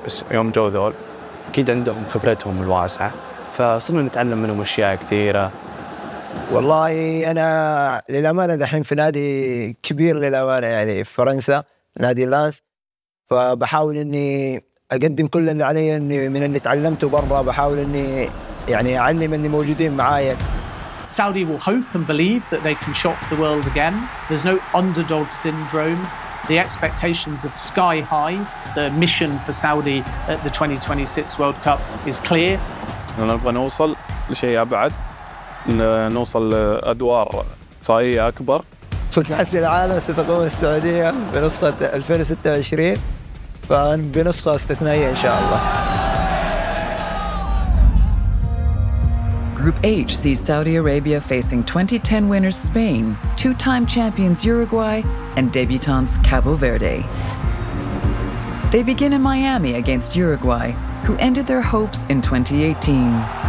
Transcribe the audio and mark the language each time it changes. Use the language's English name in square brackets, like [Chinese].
[Arabic] بس يوم جو ذول أكيد عندهم خبرتهم الواسعة فصرنا نتعلم منهم أشياء كثيرة. والله أنا للأمانة دحين في نادي كبير للأمانة يعني في فرنسا نادي لانس فبحاول إني أقدم كل اللي علي إني من اللي تعلمته برا بحاول إني يعني أعلم اللي موجودين معايا. [English] Saudi will hope and believe that they can shock the world again. There's no underdog syndrome. The expectations are sky high. The mission for Saudi at the 2026 World Cup is clear. [Arabic] أنا نبغى نوصل لشيء أبعد. نوصل أدوار صائية أكبر في كأس العالم ستقوم السعودية بنسخة 2026 فبنسخة استثنائية إن شاء الله. [English] Group H sees Saudi Arabia facing 2010 winners Spain, two-time champions Uruguay and debutants Cabo Verde. They begin in Miami against Uruguay, who ended their hopes in 2018.